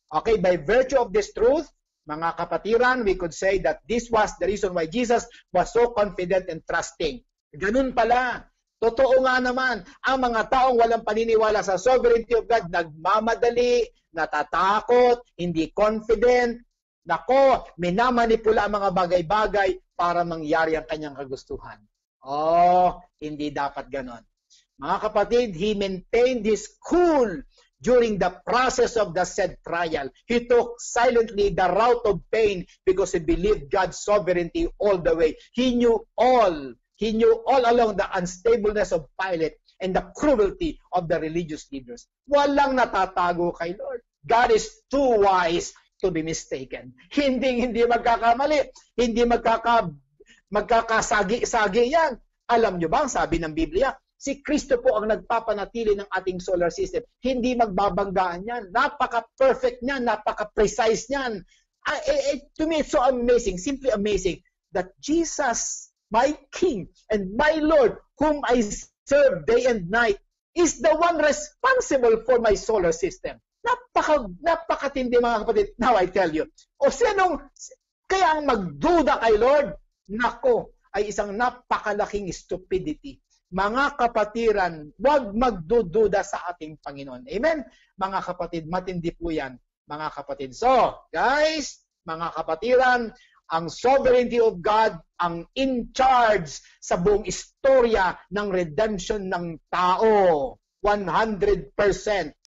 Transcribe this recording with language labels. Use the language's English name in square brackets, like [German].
[English] Okay, by virtue of this truth, [Filipino] mga kapatiran, [English] we could say that this was the reason why Jesus was so confident and trusting. [Filipino] Ganun pala. Totoo nga naman, ang mga taong walang paniniwala sa [English] sovereignty of God, [Filipino] nagmamadali, natatakot, hindi confident, nako, minamanipula ang mga bagay-bagay para mangyari ang kanyang kagustuhan. Oh, hindi dapat ganon. Mga kapatid, [English] he maintained his cool during the process of the said trial. He took silently the route of pain because he believed God's sovereignty all the way. He knew all along the unstableness of Pilate and the cruelty of the religious leaders. [Filipino] Walang natatago kay Lord. [English] God is too wise to be mistaken. [Filipino] Hindi magkakamali, hindi magkakasagi-sagi yan. Alam nyo ba, ang sabi ng Biblia, si Kristo po ang nagpapanatili ng ating solar system. Hindi magbabanggaan yan. Napaka-perfect niyan, napaka-precise niyan. [English] To me, it's so amazing, simply amazing, that Jesus, my King and my Lord, whom I serve day and night, is the one responsible for my solar system. [Filipino] Napakatindi mga kapatid. [English] Now I tell you. [Filipino] O kaya ang magduda kay Lord, nako, ay isang napakalaking stupidity. Mga kapatiran, huwag magdududa sa ating Panginoon. Amen? Mga kapatid, matindi po yan, mga kapatid. So, guys, mga kapatiran, ang sovereignty of God ang in charge sa buong istorya ng redemption ng tao. 100%. 100%.